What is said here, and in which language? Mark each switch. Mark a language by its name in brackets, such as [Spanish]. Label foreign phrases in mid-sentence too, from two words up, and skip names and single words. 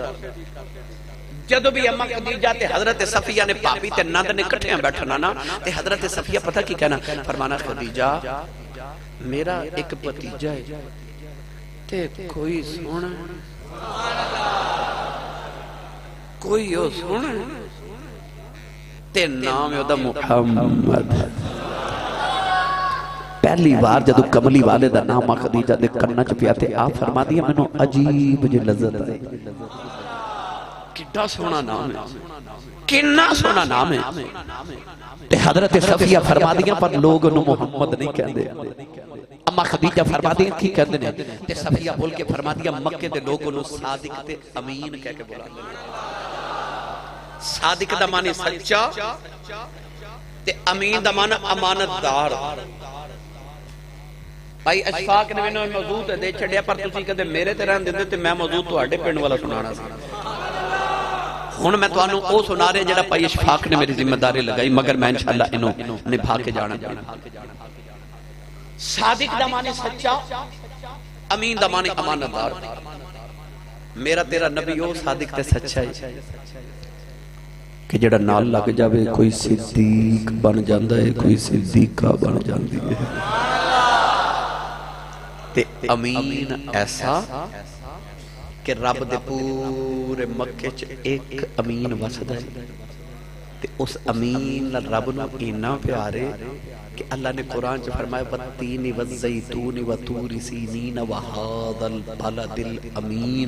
[Punjabi] جدوں بھی اماں خدیجہ تے حضرت صفیہ نے بھابی تے نند نے اکٹھیاں بیٹھنا نا تے حضرت صفیہ پتہ کی کہنا فرمانا خدیجہ میرا ایک بھتیجا ہے تے کوئی سونا کوئی او سونا تے نام ہے اودا محمد. پہلی بار جدوں کملی والے دا نام خدیجہ دے کناں چ پیا تے آپ فرما دتا مینوں عجیب جی لذت آئی. کتنا سونا نام ہے، کتنا سونا نام ہے. تے حضرت صفیہ فرما دتا [Urdu] پر لوگ انہیں محمد نہیں کہتے. [Punjabi] اماں خدیجہ فرما دتا کی کہتے نے تے صفیہ بول کے فرما دتا مکے دے لوگ انہیں صادق تے امین کہہ کے بلاتے ہیں. صادق دا معنی سچا تے امین دا معنی امانت دار. بھائی اشفاق نے مینوں موضوع تے دے چھڈیا پر تسی کدے میرے تے رہن دیندے تے میں موضوع تواڈے پنڈ والا سنانا سی. ہن میں تانوں او سنا رہا جڑا بھائی اشفاق نے میری ذمہ داری لگائی مگر میں انشاءاللہ انہوں نبھا کے جانا چاہنا. صادق دا معنی سچا، امین دا معنی امانت دار. میرا تیرا نبی او صادق تے سچا ہے کہ جڑا نال لگ جاوے کوئی صدیق بن جاندا ہے، کوئی صدیقہ بن جاندی ہے. تے امین ایسا کہ رب دے پورے مکے چ ایک امین وسدا ہے تے اس امین رب نو اینا پیارے کہ اللہ نے قرآن چ فرمایا والتین والزیتون وطور سینین وہذا البلد الامین.